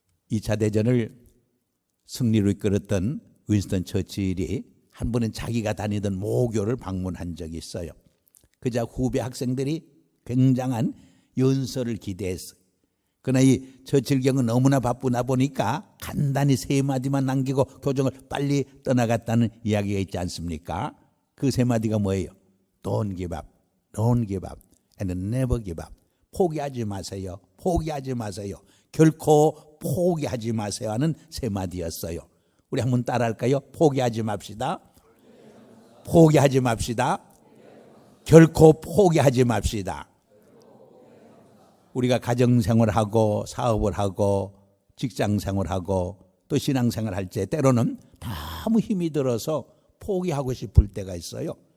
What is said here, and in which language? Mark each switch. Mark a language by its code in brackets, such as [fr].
[ko] 2차 대전을 승리로 이끌었던 윈스턴 처칠이 한 번은 자기가 다니던 모교를 방문한 적이 있어요. 그자 후배 학생들이 굉장한 연설을 기대했어요. 그러나 이 처칠 경은 너무나 바쁘다 보니까 간단히 3마디만 남기고 교정을 빨리 떠나갔다는 이야기가 있지 않습니까? 그 3마디가 뭐예요? [en] Don't give up, don't give up, and never give up. [ko] 포기하지 마세요. 포기하지 마세요. 결코 포기하지 마세요 하는 3마디였어요. 우리 한번 따라할까요? 포기하지 맙시다. 포기하지 맙시다. 결코 포기하지 맙시다. 우리가 가정생활하고 사업을 하고 직장생활하고 또 신앙생활할 때 때로는 너무 힘이 들어서 포기하고 싶을 때가 있어요.